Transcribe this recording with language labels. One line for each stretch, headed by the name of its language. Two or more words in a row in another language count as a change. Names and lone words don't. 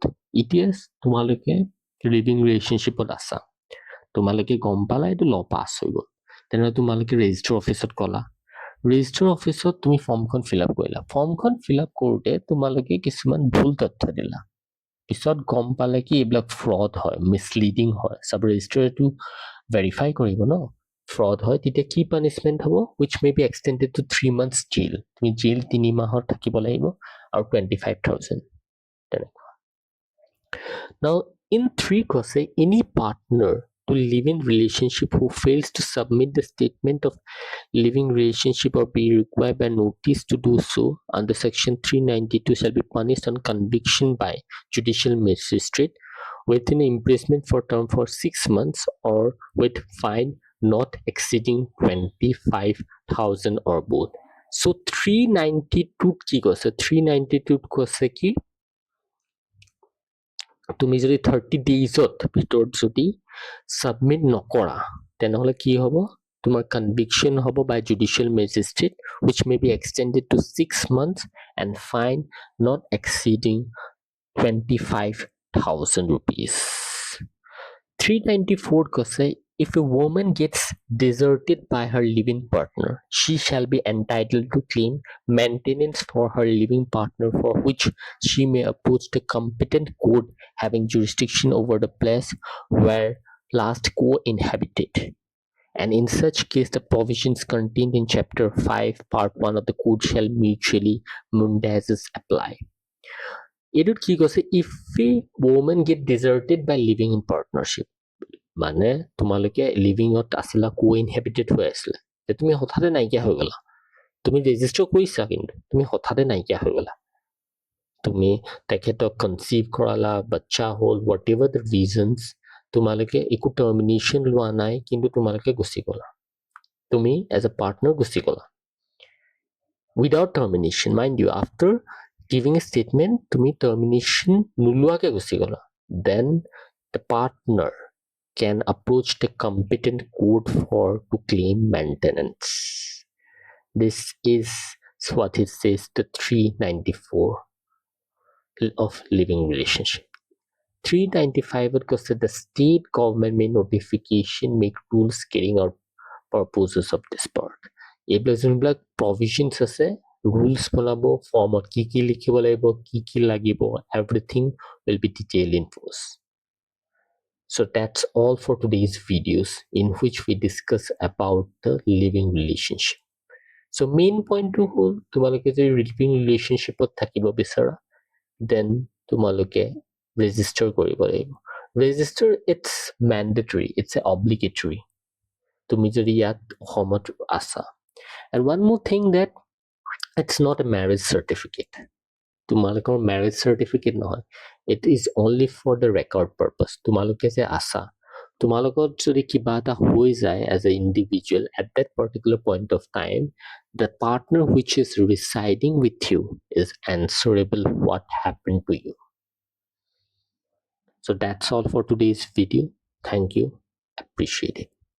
English: It is
Assamese: তোমালোকে
English: living relationship
Assamese: ত আছা, তোমালোকে গম পালা এইটো ল পাছ হৈ গ'ল, তেনেহ'লে তোমালোকে
English: register office
Assamese: ক'লা,
English: register office
Assamese: তুমি ফৰ্মখন
English: fill up
Assamese: কৰিলা, ফৰ্মখন
English: fill up
Assamese: কৰোঁতে তোমালোকে কিছুমান ভুল তথ্য দিলা, পিছত গম পালে কি এইবিলাক ফ্ৰড হয়, মিছলিডিং হয়,
English: sub registrar
Assamese: ভেৰিফাই কৰিব ন, ফ্ৰড হয়, তেতিয়া কি পানিছমেণ্ট হ'ব,
English: which may be extended to 3 months jail,
Assamese: তুমি জেইল 3 মাহৰ থাকিব লাগিব আৰু 25,000 তেনেকুৱা।
English: Now in 3 কৈছে any partner to live-in relationship who fails to submit the statement of living relationship or be required by notice to do so under section 392 shall be punished on conviction by judicial magistrate with an imprisonment for term for 6 months or with fine not exceeding 25,000 or both.
Assamese: So 392 কি কৈছে, 392 কৈছে কি তুমি যদি 30 daysত ভিতৰত যদি সাবমিট নকৰা তেনেহ'লে কি হ'ব, তোমাৰ কনভিকশ্যন হ'ব
English: by judicial magistrate which may be extended to 6 months and fine not exceeding 25,000 rupees. 394 কৈছে if a woman gets deserted by her living partner, she shall be entitled to claim maintenance for her living partner for which she may approach the competent court having jurisdiction over the place where last co-inhabited. And in such case, the provisions contained in Chapter 5, Part 1 of the Code shall mutually mundases apply.
Assamese: এইটোত কি কৈছে,
English: if a woman get deserted by living in partnership,
Assamese: মানে তোমালোকে লিভিঙত আছিলা, co-inhabited হৈ আছিলা, তুমি হঠাতে নাইকিয়া হৈ গলা, তুমি ৰেজিষ্টাৰ কৰিছা কিন্তু তুমি হঠাতে নাইকিয়া হৈ গলা, তুমি তেখেতক কনচিভ কৰালা, বাচ্চা হ'ল,
English: what ever the reasons,
Assamese: তোমালোকে একো টাৰ্মিনেশ্যন লোৱা নাই কিন্তু তোমালোকে গুচি গলা, তুমি
English: as a partner
Assamese: গুচি গলা
English: without termination, mind you after giving a statement
Assamese: তুমি টাৰ্মিনেশ্যন নোলোৱাকে গুচি গলা,
English: then the partner can approach the competent court to claim maintenance. This is what it says, the 394 of living relationship. 395 কৈছে the state government may notification make rules carrying out purposes of this part.
Assamese: এইবিলাক যোনবিলাক provisions আছে,
English: rules বনাব,
Assamese: ফৰ্মত কি লিখিব লাগিব, কি লাগিব,
English: everything will be detailed in force. So that's all for today's videos in which we discuss about the living relationship. So main point to
Assamese: হ'ল তোমালোকে যদি
English: living relationship
Assamese: ত থাকিব বিচাৰা, then তোমালোকে register কৰিব লাগিব.
English: Register, it's mandatory, it's obligatory.
Assamese: তুমি যদি ইয়াত অসমত আছা.
English: And one more thing, that it's not a marriage certificate.
Assamese: তোমালোকৰ
English: marriage certificate
Assamese: নহয়.
English: It is only for the record purpose.
Assamese: তোমালোকে যে আছা, তোমালোকৰ যদি কিবা এটা হৈ যায়
English: as an individual at that particular point of time, the partner which is residing with you is answerable what happened to you. So that's all for today's video. Thank you. Appreciate it.